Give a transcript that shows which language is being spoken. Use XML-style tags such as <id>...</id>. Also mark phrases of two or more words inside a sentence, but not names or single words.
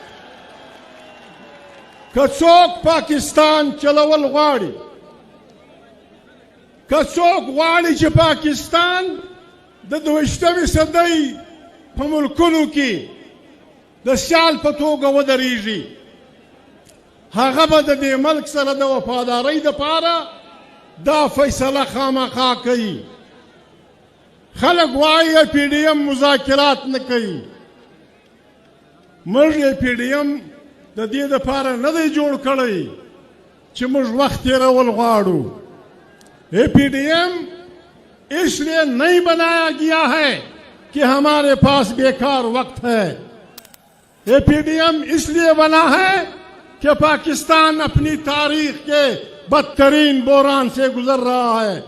<ps>که څوک پاکستان چلول غواړي، که څوک غواړي چې پاکستان د 22مې صدۍ په ملکونو کې د سیال په توګه ودرېږي، هغه به د دې ملک سره د وفادارۍ دپاره دا فیصله خامخا کوي. خلک وایي PDM مذاکرات نه کوي. موږ PDM د دې دپاره نه دی جوړ کړی چې موږ وخت تېرول غواړو.</ps> <ur>PDM اس لیے نہیں بنایا گیا ہے کہ ہمارے پاس بیکار وقت ہے. PDM اس لیے بنا ہے کہ پاکستان اپنی تاریخ کے بدترین بحران سے گزر رہا ہے.</ur>